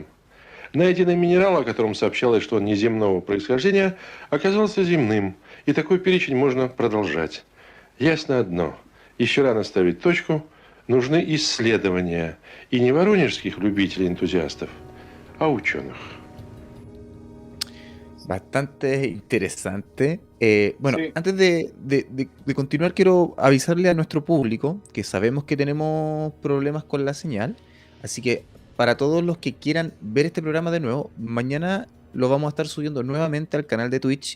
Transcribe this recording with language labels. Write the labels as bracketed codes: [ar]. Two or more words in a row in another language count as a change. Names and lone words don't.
[ru] Найденный минерал, о котором сообщалось, что он неземного происхождения, оказался земным, и такой перечень можно продолжать. Ясно одно – еще рано ставить точку, нужны исследования. И не воронежских любителей-энтузиастов, а ученых. [es] Bastante interesante. Bueno, Sí. antes de continuar, quiero avisarle a nuestro público que sabemos que tenemos problemas con la señal. Así que para todos los que quieran ver este programa de nuevo, mañana lo vamos a estar subiendo nuevamente al canal de Twitch.